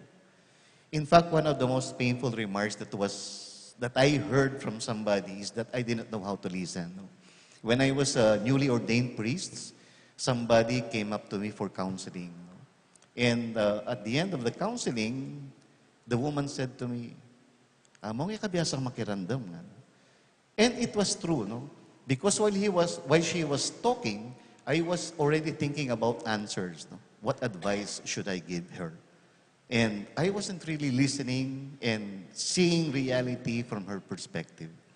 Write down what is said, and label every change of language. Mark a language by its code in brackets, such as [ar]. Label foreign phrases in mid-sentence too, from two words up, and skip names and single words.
[en] In fact, one of the most painful remarks that I heard from somebody is that I didn't know how to listen. No? When I was a newly ordained priest, somebody came up to me for counseling. No? And at the end of the counseling, the woman said to me, [hil] "Amo nga kabiyasang makirandam nga." [en] And it was true, no? Because while she was talking, I was already thinking about answers. No? What advice should I give her? And I wasn't really listening and seeing reality from her perspective.